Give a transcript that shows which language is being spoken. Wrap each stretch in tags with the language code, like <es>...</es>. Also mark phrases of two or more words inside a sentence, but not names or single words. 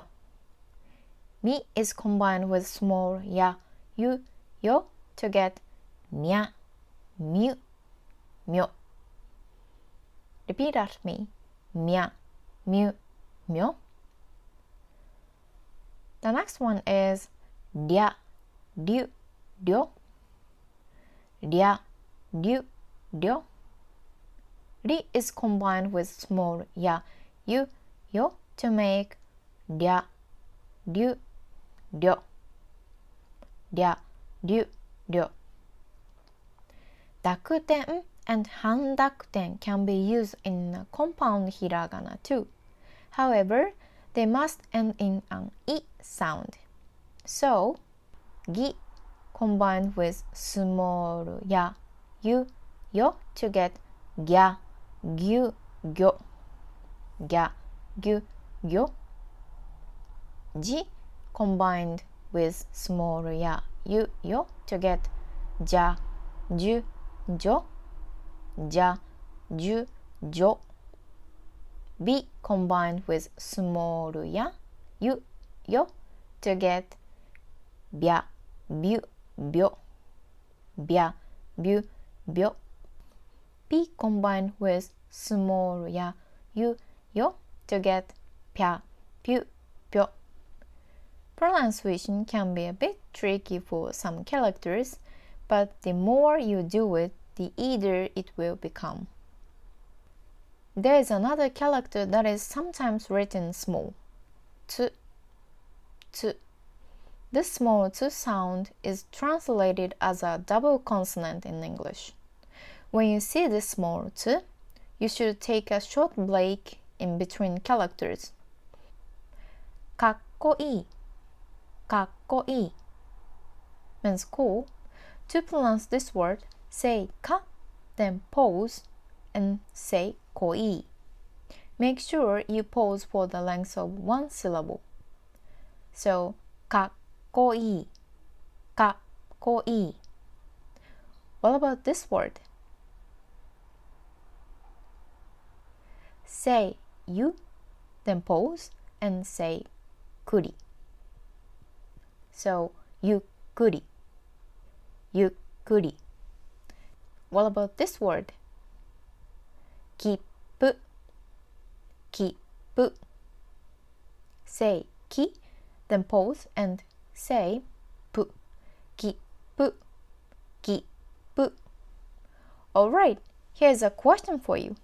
<en>Mi is combined with small</en> <ja>や、ゆ、よ</ja> <en>to get</en> <ja>みゃ、みゅ、みょ.</ja> <en>Repeat after me.</en> <ja>みゃ、みゅ、みょ.</ja> <en>The next one is</en> <ja>りゃ、りゅ、りょ. りゃ、りゅ、りょ.</ja> <en>Ri is combined with small</en> <ja>や、ゆ、よ</ja> <en>to make</en> <ja>りゃ、りゅ、りょ. りゃ、りゅ、りょ.</ja> <en>Dakuten and Handakuten can be used in compound hiragana too. However, they must end in an I sound. So, gi combined with small</en> <ja>や、ゆ、よ</ja> <en>to get</en> <ja>ぎゃ、ぎゅ、ぎょ. ぎゃ、ぎゅ、ぎょ.</ja> <en>Ji combined with small</en> <ja>や、ゆ、よ</ja> <en>to get</en> <ja>じゃ、じゅ、じょ. じゃ、じゅ、じょ.</ja> <en>Bi combined with small</en> <ja>や、ゆ、よ</ja> <en>to get</en> <ja>びゃ、びゅ、びょ. びゃ、びゅ、びょ.</ja> <en>Pi combined with small</en> <ja>や、ゆ、よ</ja> <en>to get</en> <ja>ぴゃ、ぴゅ、ぴょ.</ja> <en>Pronunciation can be a bit tricky for some characters, but the more you do it, the easier it will become. There is another character that is sometimes written small.</en> <ja>つ、つ.</ja> <en>This small tsu sound is translated as a double consonant in English. When you see this small t, you should take a short break in between characters.</en> <ja>かっこいい、かっこいい</ja> <en>means cool. To pronounce this word, say か, then pause and say こいい. Make sure you pause for the length of one syllable. So,</en> <ja>かっこいい、かっこいい.</ja> <en>What about this word? Say you, then pause and say くり.</en> <ja>So, ゆっくり、ゆっくり.</ja> <en>What about this word?</en> <ja>切符、切符.</ja> <en>Say き, then pause and say</en> <ja>ぷ、切符、切符.</ja> <en>Alright, here's a question for you.</en>